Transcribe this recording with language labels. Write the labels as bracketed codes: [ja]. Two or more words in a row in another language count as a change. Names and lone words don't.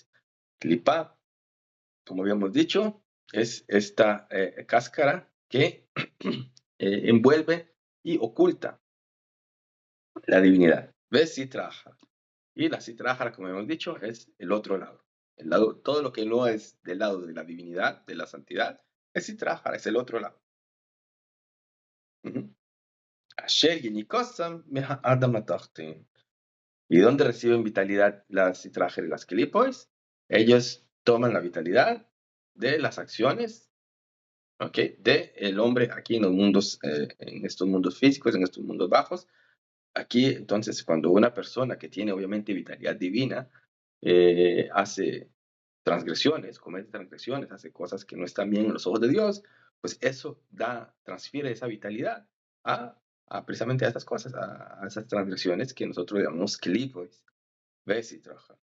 [es] Clipa, como habíamos dicho, es esta cáscara que envuelve y oculta la divinidad. ¿Ves? Sitraja. Y la citraja, como hemos dicho, es el otro lado. Todo lo que no es del lado de la divinidad, de la santidad, es citraja, es el otro lado. [he] אשר יניקתם ממעשי אדם התחתונים. [es] ¿Y dónde reciben vitalidad las citrajas y las kelipois? Ellos toman la vitalidad de las acciones, ¿ok? De el hombre aquí en los mundos, en estos mundos físicos, en estos mundos bajos. Aquí, entonces, cuando una persona que tiene obviamente vitalidad divina hace transgresiones, comete transgresiones, hace cosas que no están bien en los ojos de Dios, pues eso transfiere esa vitalidad precisamente a estas cosas, a esas transgresiones que nosotros llamamos clipois, ves y trabaja.